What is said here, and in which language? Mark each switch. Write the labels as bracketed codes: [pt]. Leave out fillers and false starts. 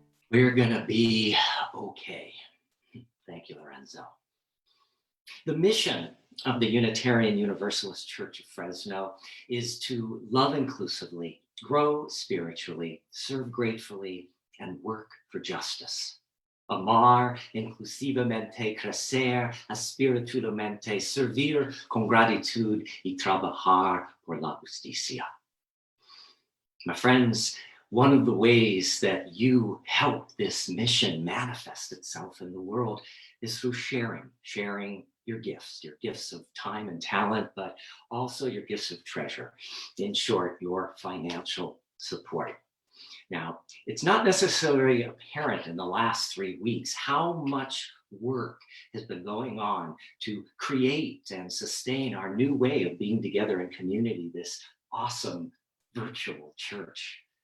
[en] We're gonna be okay. Thank you, Lorenzo. The mission of the Unitarian Universalist Church of Fresno is to love inclusively, grow spiritually, serve gratefully, and work for justice. [es] Amar inclusivamente, crecer espiritualmente, servir con gratitud y trabajar por la justicia. [en] My friends, one of the ways that you help this mission manifest itself in the world is through sharing your gifts of time and talent, but also your gifts of treasure. In short, your financial support. Now, it's not necessarily apparent in the last 3 weeks how much work has been going on to create and sustain our new way of being together in community, this awesome virtual church.